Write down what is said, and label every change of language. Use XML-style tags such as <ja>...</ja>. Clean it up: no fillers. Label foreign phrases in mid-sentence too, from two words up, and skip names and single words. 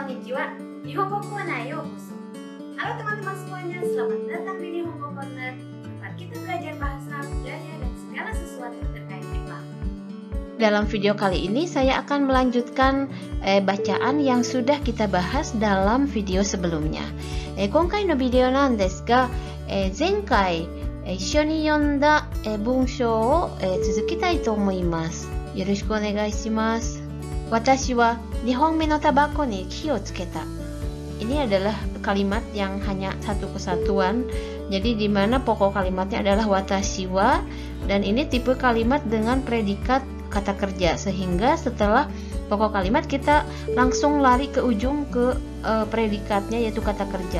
<ja>Konnichiwa, Nihongo Corner Yokoso.</ja> <id>Halo teman-teman semuanya, selamat datang di Nihongo Corner, tempat kita belajar bahasa, budaya, dan segala sesuatu terkait Jepang. Dalam video kali ini saya akan melanjutkan bacaan yang sudah kita bahas dalam video sebelumnya.</id> <ja>今回のビデオなんですが、前回一緒に読んだ文章を続きたいと思います。よろしくお願いします。私は2本目のタバコに火をつけた.</ja> <id>Ini adalah kalimat yang hanya satu kesatuan. Jadi di mana pokok kalimatnya adalah</id> <ja>私は,</ja> <id>dan ini tipe kalimat dengan predikat kata kerja, sehingga setelah pokok kalimat kita langsung lari ke ujung ke predikatnya, yaitu kata kerja.</id>